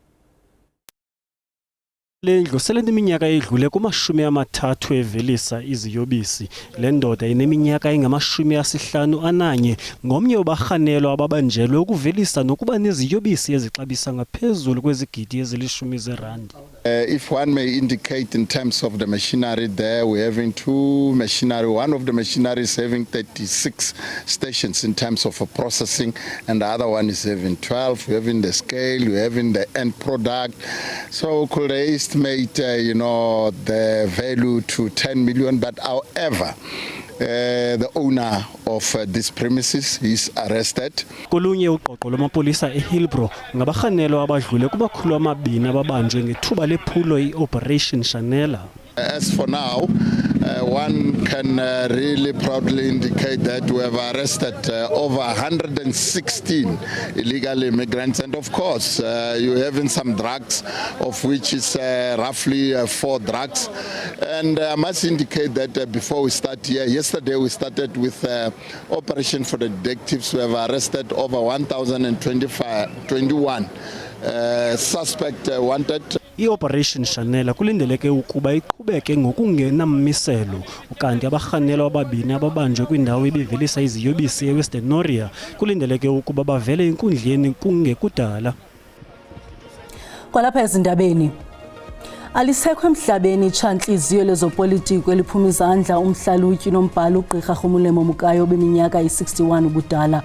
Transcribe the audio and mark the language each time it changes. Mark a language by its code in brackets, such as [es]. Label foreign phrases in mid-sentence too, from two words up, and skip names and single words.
[xh] Lendlu seleminyaka edlule kuma-30 evelisa iziyobisi. Le ndoda ineminyaka engama-51 ngomnye wabahanelwa ababanjelwe ukuvelisa nokuba neziyobisi ezixabisa ngaphezulu kwezigidi ezilishumi zerandi. [en] If one may indicate in terms of the machinery there, we're having two machinery. One of the machinery is having 36 stations in terms of processing, and the other one is having 12. We're having the scale, we're having the end product. So could they estimate, the value to 10 million, but however, the owner of this premises is arrested. Kolunye uqoqo lwamapolisa eHillbrow ngabahanelwa abadlule kuba-200 ababanjwe ngethuba lephulo i-Operation Shanela. As for now, one can really proudly indicate that we have arrested over 116 illegal immigrants, and of course you're having some drugs, of which is roughly 4 drugs. And I must indicate that before we start here, yesterday we started with Operation for the Detectives. We have arrested over 1,021 suspect wanted. [xh] I-Operation Shanela kulindeleke ukuba iqhubeke ngokungenammiselo, ukanti abahanelwa ababini ababanjwe kwindawo ebivelisa iziyobisi eWestern Noria kulindeleke ukuba bavele enkundleni kungekudala. Kwalapha ezindabeni, alisekho emhlabeni itsha-ntliziyo lezopolitiko eliphuma izandla umhlalutyi nombhali uGqirha Rhumulemo Mukayo beminyaka yi-61 ubudala.